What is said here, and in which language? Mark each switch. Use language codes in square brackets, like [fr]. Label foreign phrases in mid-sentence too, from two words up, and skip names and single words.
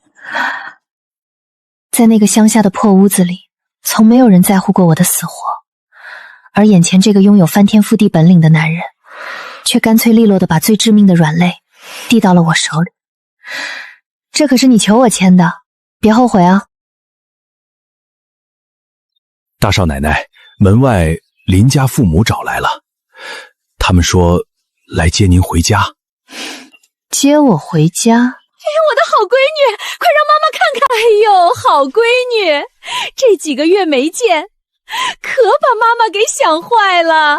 [zh] 在那個鄉下的破屋子裡，從沒有人在乎過我的死活，而眼前這個擁有翻天覆地本領的男人，卻乾脆利落地把最致命的軟肋遞到了我手裡。這可是你求我簽的，別後悔啊！大少奶奶，門外林家父母找來了，他們說来接您回家。接我回家？我的好闺女，快让媽媽看看！哎呦，好闺女，這幾個月沒見，可把媽媽給想壞了。